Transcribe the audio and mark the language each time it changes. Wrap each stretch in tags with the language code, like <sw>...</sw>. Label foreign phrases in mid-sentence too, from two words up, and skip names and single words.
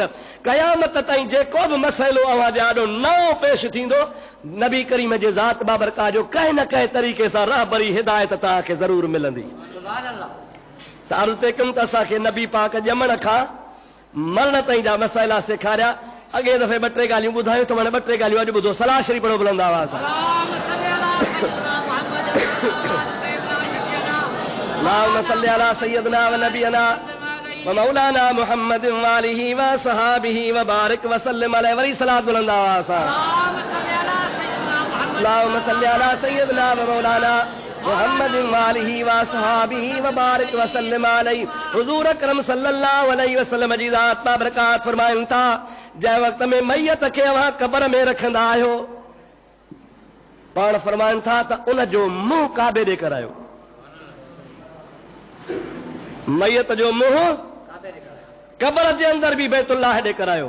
<sd>क़यामत ताईं जेको बि मसइलो अवां जे आॾो नओं पेश थींदो, नबी करीम जे ज़ात बाबरकात जो कंहिं न कंहिं तरीक़े सां रहबरी हिदायत तव्हांखे ज़रूर मिलंदी। त अर्ज़ पे कयुमि त असांखे नबी पाक ॼमण खां मरण ताईं जा मसइला सेखारिया। अॻे दफ़े 2-3 ॻाल्हियूं ॿुधायूं त हाणे 2-3 ॻाल्हियूं अॼु ॿुधो। सलाह शरीफ़ पढ़ो बुलंद आवाज़ सां।</sd> <ar>اللهم صل على سيدنا و نبينا و مولانا محمد و آله و صحبه و بارك و سلم عليه.</ar> <sd>वरी सलात बुलंद आवाज़ सां।</sd> <ar>اللهم صل على سيدنا و مولانا محمد و آله و صحبه و بارك و سلم عليه.</ar> <sd>हुजूर अकरम</sd> <ar>صلى الله عليه وسلم</ar> <sd>जी ज़ात बाबरकात फरमाइनि था, जंहिं वक़्त में मैयत खे अव्हां क़ब्र में रखंदा आहियो, पाण फरमाइनि था त उन जो मुंहुं काबे ॾे करायो। मैयत जो मुंहुं क़ब्र जे अंदर बि बैतुल्लाह ॾे करायो।</sd>